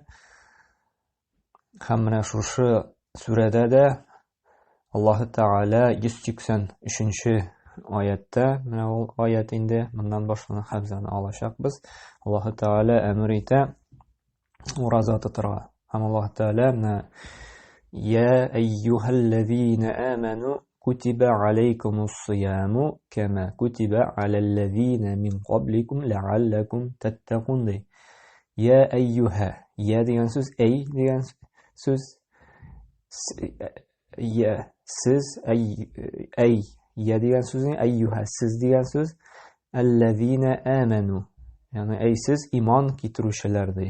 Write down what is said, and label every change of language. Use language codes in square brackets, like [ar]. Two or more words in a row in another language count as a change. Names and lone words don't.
[tt] Һәм менә шушы сүрәдә дә Аллаһ Тәгалә 183-нче аятта, менә ул аят инде, моннан башлап хәбзаны алачакбыз. Аллаһ Тәгалә әмер итә ураза тотырга. Һәм Аллаһ Тәгалә менә [ar] يا أيها الذين آمنوا كتب عليكم الصيام كما كتب على الذين من قبلكم لعلكم تتقون ди. يا أيها, [tt] я дигән сүз, әй дигән сүз, я сез, әй, я дигән сүзне, айюха сез дигән сүз, [ar] الذين آمنوا, [tt] ягъни әй сез иман китерүчеләр ди.